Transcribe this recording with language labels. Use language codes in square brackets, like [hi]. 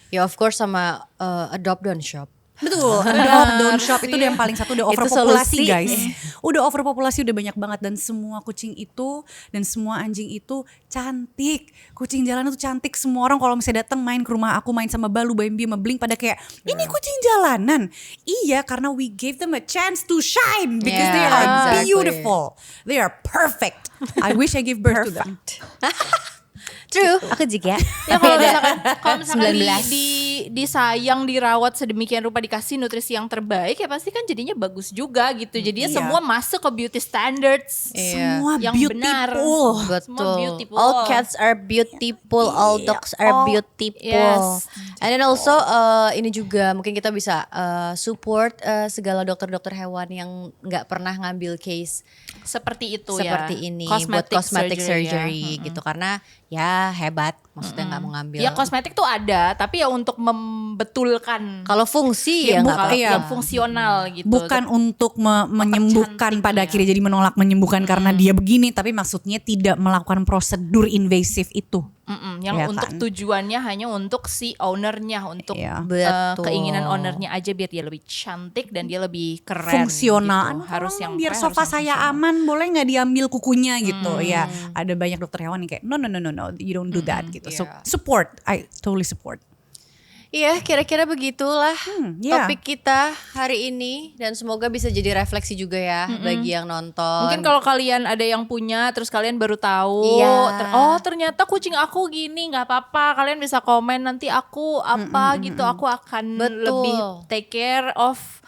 [en] of course sama adopt don't shop. [id] Betul, [en] don't shop [id] itu udah yang paling satu, udah overpopulasi guys. Udah overpopulasi, udah banyak banget, dan semua kucing itu dan semua anjing itu cantik. Kucing jalanan tuh cantik, semua orang kalau misalnya datang main ke rumah aku, main sama Balu, Bambi, sama Blink pada kayak ini kucing jalanan. Iya, karena [en] we gave them a chance to shine because they are beautiful. They are perfect. I wish I gave birth to them. [id] True, aku juga. Ya kalau misalkan disayang, dirawat sedemikian rupa, dikasih nutrisi yang terbaik ya pasti kan jadinya bagus juga gitu. Jadinya semua masuk ke beauty standards. Semua yang [en] beautiful. [id] Benar. Betul. Semua beautiful. [en] All cats are beautiful, all dogs are beautiful. Yes. And then also [id] ini juga mungkin kita bisa support segala dokter-dokter hewan yang nggak pernah ngambil case seperti itu seperti ini buat cosmetic surgery gitu, karena ya hebat, maksudnya nggak mau ngambil. Ya kosmetik tuh ada, tapi ya untuk membetulkan. Kalau fungsi ya nggak yang fungsional gitu. Bukan untuk menyembuhkan pada akhirnya, jadi menolak menyembuhkan karena dia begini, tapi maksudnya tidak melakukan prosedur invasif itu. Yang ya untuk kan? Tujuannya hanya untuk si ownernya, untuk Betul. keinginan ownernya aja biar dia lebih cantik dan dia lebih keren. Fungsional. Gitu. Harus yang biar harus sofa yang saya fungsional. aman, boleh nggak diambil kukunya gitu. Ya ada banyak dokter hewan yang kayak [en] no, you don't do that [id] gitu. [en] So support, I totally support. [id] Iya, kira-kira begitulah topik [en] yeah. [id] kita hari ini, dan semoga bisa jadi refleksi juga ya bagi yang nonton. Mungkin kalau kalian ada yang punya terus kalian baru tahu, ternyata kucing aku gini, nggak apa-apa, kalian bisa komen nanti aku apa gitu, aku akan lebih [en] take care of